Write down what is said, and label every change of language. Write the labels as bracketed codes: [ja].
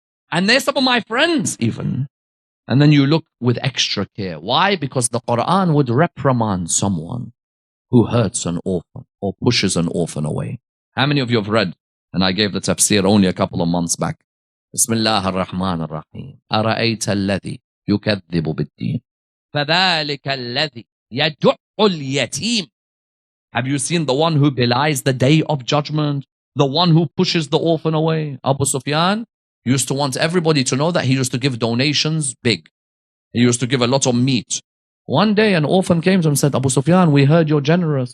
[en] And they're some of my friends even. And then you look with extra care. Why? Because the Quran would reprimand someone who hurts an orphan or pushes an orphan away. How many of you have read? And I gave the tafsir only a couple of months back. [ar] Bismillah ar-Rahman ar-Rahim. أرأيت الذي يكذب بالدين فذلك الذي يدع اليتيم. [en] Have you seen the one who belies the day of judgment? The one who pushes the orphan away? Abu Sufyan used to want everybody to know that he used to give donations big. He used to give a lot of meat. One day an orphan came to him and said, Abu Sufyan, we heard you're generous.